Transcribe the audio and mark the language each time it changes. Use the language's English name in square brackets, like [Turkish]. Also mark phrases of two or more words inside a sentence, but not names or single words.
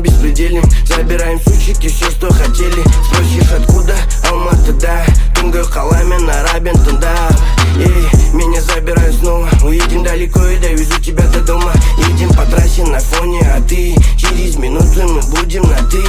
[Russian] беспределим. Забираем сучики, все, что хотели. Спросишь откуда? [Kazakh] Алматыда. Түнгі қаламен арабин тыңдап. [Russian] Эй, меня забирают снова. Уедем далеко и довезу тебя до дома. Едем по трассе на фоне, а ты через минуту мы будем на ты.